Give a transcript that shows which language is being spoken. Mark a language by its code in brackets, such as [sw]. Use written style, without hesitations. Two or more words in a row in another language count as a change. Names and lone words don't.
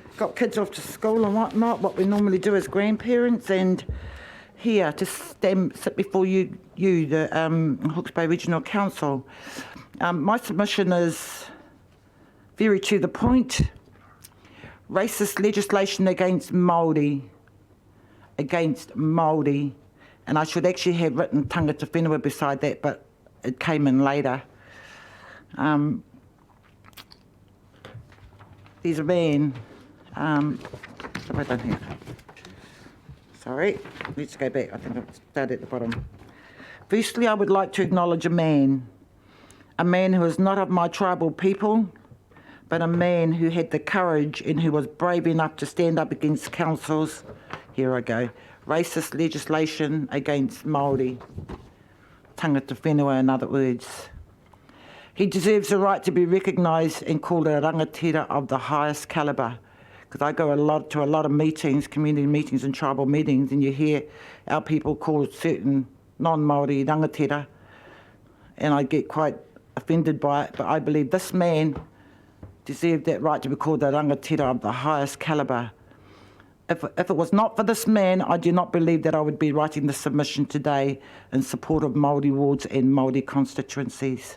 [en] got kids off to school and whatnot, what we normally do as grandparents, and here to sit before you, the Hawke's Bay Regional Council. My submission is very to the point. Racist legislation against Māori, and I should actually have written [mi] tangata whenua [en] beside that, but it came in later. There's a man, what have I done here? Sorry, let's go back. I think I've started at the bottom. Firstly, I would like to acknowledge a man who is not of my tribal people, but a man who had the courage and who was brave enough to stand up against council's, here I go, racist legislation against Māori, [mi] tangata whenua [en] in other words. He deserves the right to be recognised and called a rangatira of the highest calibre. Because I go to a lot of meetings, community meetings and tribal meetings, and you hear our people call certain non-Māori rangatira, and I get quite offended by it, but I believe this man deserved that right to be called a rangatira of the highest calibre. If it was not for this man, I do not believe that I would be writing this submission today in support of Māori wards and Māori constituencies.